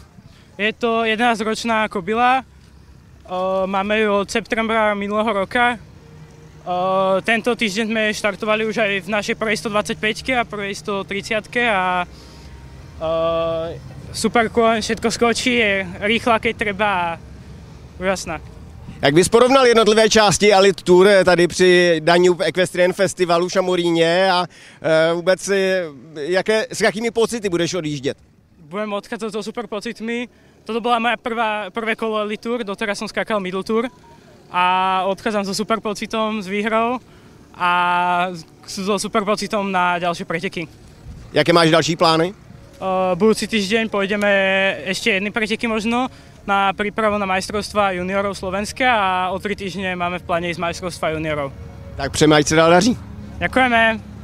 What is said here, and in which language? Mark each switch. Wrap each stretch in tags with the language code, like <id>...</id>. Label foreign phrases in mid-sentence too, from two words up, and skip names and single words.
<sk>Je to 11-ročná kobila, máme ju od septembra minulého roka. Tento týždeň sme štartovali už aj v našej prvej 125 a prvej 130 a super kôň, všetko skočí, je rýchla, keď treba a úžasná.</sk> <cs>Jak bys porovnal jednotlivé části Elite Tour tady při Danube Equestrian Festivalu v Šamoríně a vůbec s jakými pocity budeš odjíždět?</cs> <sk>Budem odchádzať so super pocitmi. Toto bola moja prvé kolo Elite Tour, doteraz som skákal Middle Tour a odchádzam so super pocitom, s výhrou a so super pocitom na ďalšie preteky.</sk> <cs>Jaké máš další plány?</cs> <sk>Budúci týždeň pôjdeme ešte jedny preteky možno na prípravu na majstrovstvá juniorov Slovenska a o 3 týždne máme v pláne ísť majstrovstvá juniorov.</sk> <cs>Tak přejeme, ať se dál daří.</cs> <sk>Ďakujeme.</sk>